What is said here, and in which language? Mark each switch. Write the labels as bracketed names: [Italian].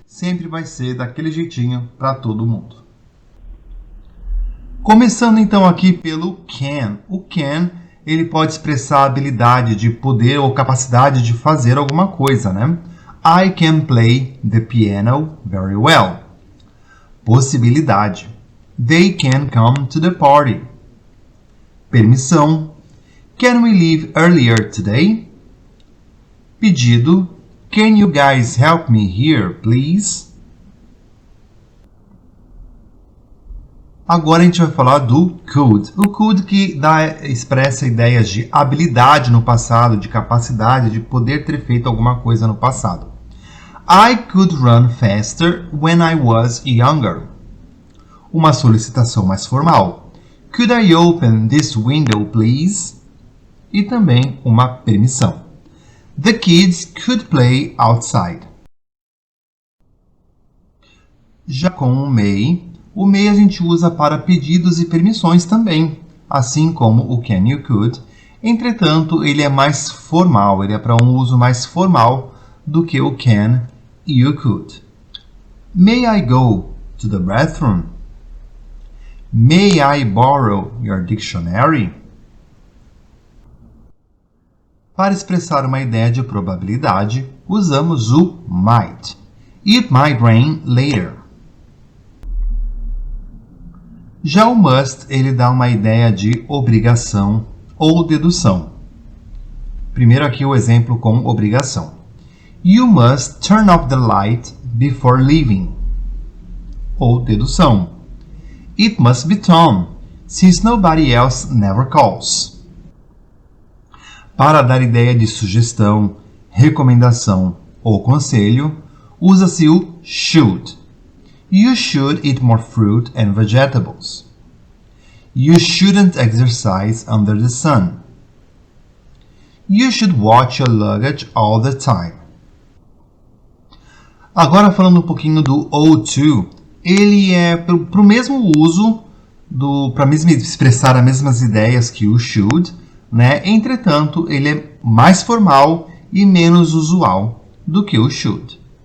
[Portuguese] Sempre vai ser daquele jeitinho para todo mundo. Começando então aqui pelo can. O can, ele pode expressar a habilidade de poder ou capacidade de fazer alguma coisa, né? [English] I can play the piano very well. [Portuguese] Possibilidade. [English] They can come to the party. [Portuguese] Permissão. [English] Can we leave earlier today? [Portuguese] Pedido. [English] Can you guys help me here, please? [Portuguese] Agora a gente vai falar do could. O could que expressa ideias de habilidade no passado, de capacidade de poder ter feito alguma coisa no passado. [English] I could run faster when I was younger. [Portuguese] Uma solicitação mais formal. [English] Could I open this window, please? [Portuguese] E também uma permissão. [English] The kids could play outside. [Portuguese] Já com o may a gente usa para pedidos e permissões também, assim como o can you could. Entretanto, ele é mais formal, ele é para um uso mais formal do que o can e you could. [English] May I go to the bathroom? May I borrow your dictionary? [Portuguese] Para expressar uma ideia de probabilidade, usamos o might. [English] It might rain later. [Portuguese] Já o must, ele dá uma ideia de obrigação ou dedução. Primeiro aqui o exemplo com obrigação. [English] You must turn off the light before leaving. [Portuguese] Ou dedução. [English] It must be Tom, since nobody else never calls. [Portuguese] Para dar ideia de sugestão, recomendação ou conselho, usa-se o should. [English] You should eat more fruit and vegetables. You shouldn't exercise under the sun. You should watch your luggage all the time. [Portuguese] Agora falando um pouquinho do ought to, ele é para o mesmo uso, para expressar as mesmas ideias que o should, né? Entretanto, ele é mais formal e menos usual do que o should.